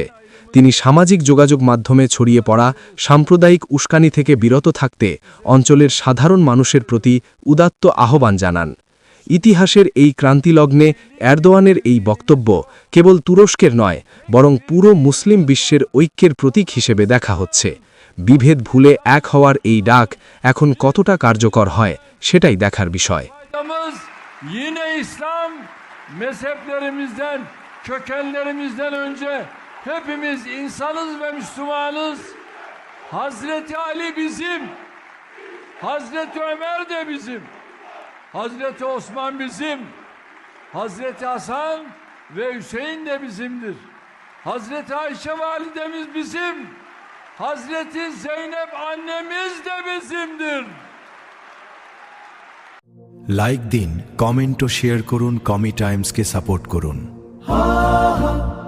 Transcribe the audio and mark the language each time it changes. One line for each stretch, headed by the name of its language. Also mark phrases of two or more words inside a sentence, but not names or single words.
Bangla: তিনি সামাজিক যোগাযোগ মাধ্যমে ছড়িয়ে পড়া সাম্প্রদায়িক উস্কানি থেকে বিরত থাকতে অঞ্চলের সাধারণ মানুষের প্রতি উদাত্ত আহ্বান জানান। ইতিহাসের এই ক্রান্তিলগ্নে এরদোয়ানের এই বক্তব্য কেবল তুরস্কের নয়, বরং পুরো মুসলিম বিশ্বের ঐক্যের প্রতীক হিসেবে দেখা হচ্ছে। বিভেদ ভুলে এক হওয়ার এই ডাক এখন কতটা কার্যকর হয়, সেটাই দেখার বিষয়।
Turkish: Yine İslam mezheplerimizden, kökenlerimizden önce hepimiz insanız ve Müslümanız. Hazreti Ali bizim, Hazreti Ömer de bizim, Hazreti Osman bizim, Hazreti Hasan ve Hüseyin de bizimdir. Hazreti Ayşe validemiz bizim, Hazreti Zeynep annemiz de bizimdir.
Bangla: লাইক দিন, কমেন্ট ও শেয়ার করুন, কমি টাইমসকে সাপোর্ট করুন।